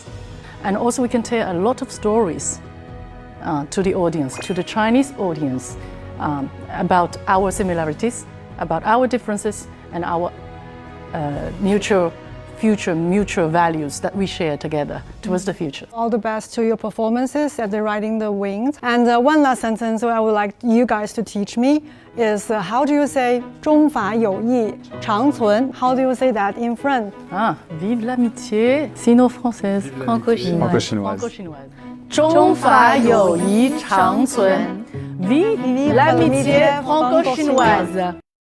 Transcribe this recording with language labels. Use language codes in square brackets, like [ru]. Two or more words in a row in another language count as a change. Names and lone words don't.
[en] And also we can tell a lot of stories to the audience, to the Chinese audience, about our similarities, about our differences, and our mutual values that we share together towards the future. All the best to your performances at the Riding the Wings. And one last sentence I would like you guys to teach me is how do you say [zh] 中法友谊长存? [en] How do you say that in French? [fr] Vive l'amitié sino-française. Franco-chinoise. Franco-chinoise. [zh] 中法友谊长存 [fr] Vive l'amitié franco-chinoise.